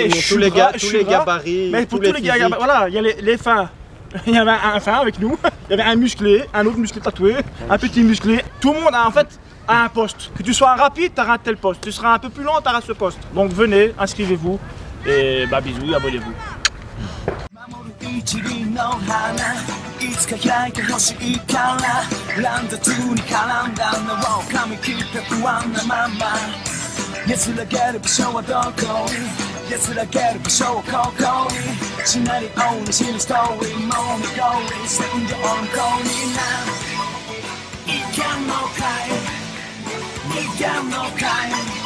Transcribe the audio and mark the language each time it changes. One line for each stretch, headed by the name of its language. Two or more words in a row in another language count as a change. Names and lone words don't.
French: tout le monde, tous les gars, tous les gabarits, mais pour tous les tous les gars, physiques. voilà, il y a les fins. Il y avait un fin avec nous, il y avait un musclé, un autre musclé tatoué, un petit musclé. Tout le monde a en fait un poste. Que tu sois rapide, tu auras un tel poste. Tu seras un peu plus lent, tu auras ce poste. Donc venez, inscrivez-vous et bisous, abonnez-vous.
Japanese: 一輪の花いつか開いてほしいからランダトゥに絡んだのを噛み切って不安なまま安らげる場所はどこに安らげる場所はここにシナリオに死ぬストーリーも見通り線上温厚になるいけんのかいいけんのかい